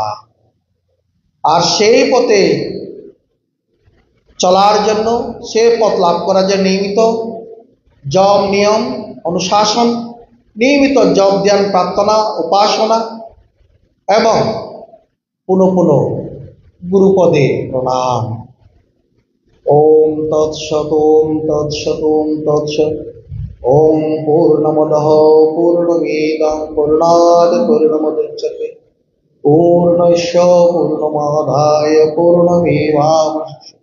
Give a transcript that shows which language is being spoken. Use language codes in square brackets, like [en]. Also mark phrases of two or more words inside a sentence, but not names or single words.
[bn] আর সেই পথে চলার জন্য, সে পথ লাভ করার জন্য নিয়মিত জপ নিয়ম অনুশাসন, নিয়মিত জপ ধ্যান প্রার্থনা উপাসনা এবং পুনঃ পুনঃ গুরুপদে প্রণাম। [sa] ওম তৎসৎ, ওম তৎসৎ, ওম তৎসৎ। ওম পূর্ণমদঃ পূর্ণমিদং পূর্ণাৎ পূর্ণমুদচ্যতে পূর্ণস্য পূর্ণমাদায় পূর্ণমেবাবশিষ্যতে।